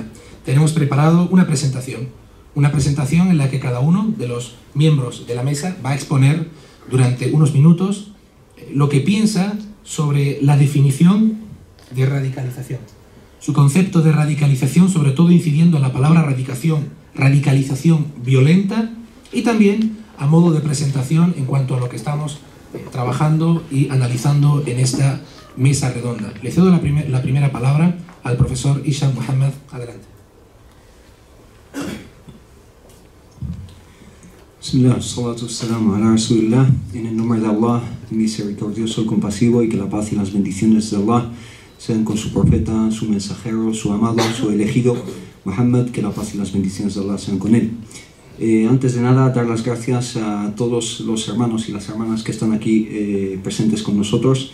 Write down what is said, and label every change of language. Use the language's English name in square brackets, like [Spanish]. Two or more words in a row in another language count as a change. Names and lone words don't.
[Spanish] Tenemos preparado una presentación en la que cada uno de los miembros de la mesa va a exponer durante unos minutos lo que piensa sobre la definición de radicalización, su concepto de radicalización, sobre todo incidiendo en la palabra radicalización violenta, y también a modo de presentación en cuanto a lo que estamos trabajando y analizando en esta mesa redonda. Le cedo la primera palabra al profesor Hisham Muhammad. Adelante. [Arabic] بسم الله، الصلاة والسلام على رسول الله. [Spanish] En el nombre de Allah, misericordioso y compasivo, y que la paz y las bendiciones de Allah sean con su profeta, su mensajero, su amado, su elegido, Muhammad, que la paz y las bendiciones de Allah sean con él. Antes de nada, dar las gracias a todos los hermanos y las hermanas que están aquí presentes con nosotros.